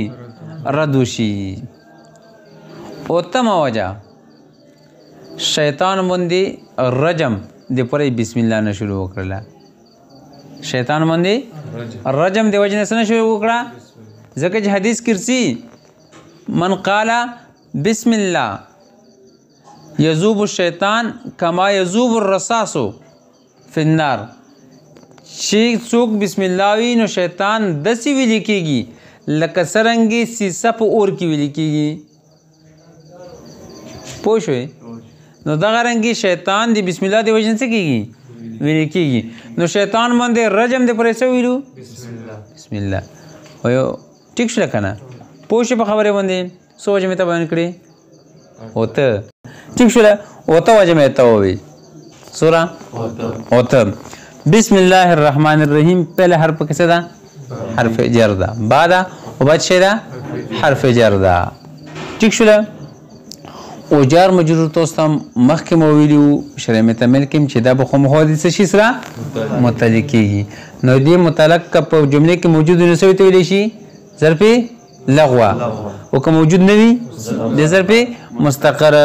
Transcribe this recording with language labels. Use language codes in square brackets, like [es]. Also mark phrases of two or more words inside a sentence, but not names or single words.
[ps] رد وشي. اوتمه وجه شیطان باندې رجم د پرې [ar] بسم الله [ps] نه شروع وکړله. شیطان باندې رجم د وجه نه شروع وکړه، ځکه چې حدیث کرسی [ar] من قال بسم الله یذوب الشیطان کما یذوب الرصاص فی النار. [ps] چې څوک [ar] بسم الله [ps] وي نو شیطان داسې ویلې کېږي لکه څرنګه سیسه په اور کې ویلې کېږي. پوه شوې؟ نو دغه رنګې شیطان د [ar] بسم الله [ps] د وجه نه څه کېږي؟ ویلې کېږي. نو شیطان باندې رجم د پرې څه ویلو؟ [ar] بسم الله. [ps] وایو ټیک شو که نه؟ پوه شو په خبرې باندې؟ څو وجه مې ته بیان کړې؟ اوته. ټیک شوله؟ اوته وجه مې ته ووایي. څومره؟ اوته. [ar] بسم الله الرحمن الرحیم [ps] پہله حرف کیسه ده؟ حرف جر ده. با ده او بعد چه ده؟ حرف جر ده. ټیک شوله؟ او جار مجرور تاسو مخکې مو ویلو شرع متمل کې چې دا به خو محادثه شي سره متعلق کېږي. نو دې متعلق په جملې کې موجود نه سوی ته ویلی شي ظرف لغوه، او که موجود نه وي د ظرف مستقره.